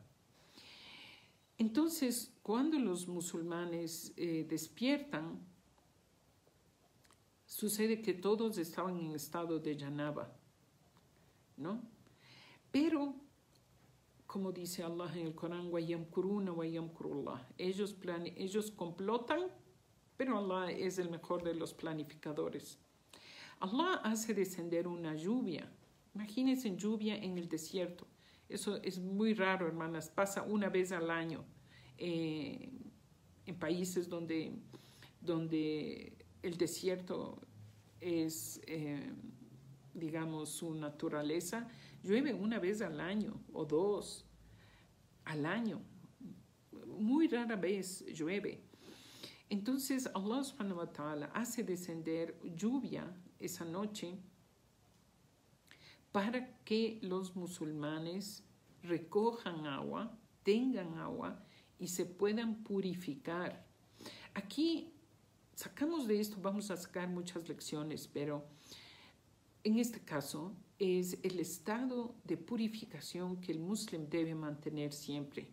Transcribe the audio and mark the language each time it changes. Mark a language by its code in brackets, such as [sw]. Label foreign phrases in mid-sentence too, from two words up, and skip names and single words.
[es] Entonces, cuando los musulmanes despiertan, sucede que todos estaban en estado de janaba, ¿no? Pero, como dice Allah en el Corán, [ar] وَيَمْكُرُونَ وَيَمْكُرُ اللَّهُ. [es] Ellos complotan, pero Allah es el mejor de los planificadores. Allah hace descender una lluvia. Imagínense lluvia en el desierto. Eso es muy raro, hermanas. Pasa una vez al año en países donde el desierto es, digamos, su naturaleza. Llueve una vez al año o 2 al año. Muy rara vez llueve. Entonces Allah [ar] سبحانه وتعالى [es] hace descender lluvia esa noche para que los musulmanes recojan agua, tengan agua y se puedan purificar. Aquí sacamos de esto, vamos a sacar muchas lecciones, pero en este caso es el estado de purificación que el musulmán debe mantener siempre.